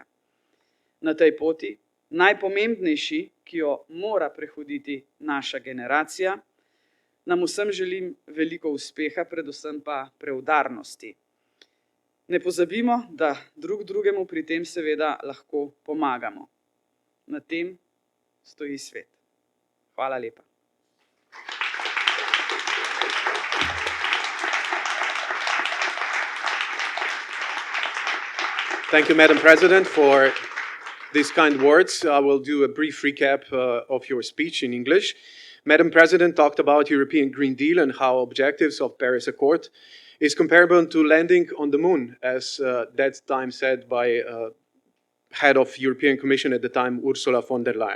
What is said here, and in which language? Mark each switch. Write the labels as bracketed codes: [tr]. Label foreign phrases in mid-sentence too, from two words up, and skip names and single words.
[sl] Na tej poti, najpomembnejši, ki jo mora prehoditi naša generacija, nam vsem želim veliko uspeha, predvsem pa preudarnosti. Ne pozabimo, da drug drugemu pri tem seveda lahko pomagamo. Na tem stoji svet. Hvala lepa. [en] Thank you, Madam President, for these kind words. I will do a brief recap of your speech in English. Madam President talked about European Green Deal and how objectives of Paris Accord is comparable to landing on the moon, as that time said by head of European Commission at the time, Ursula von der Leyen.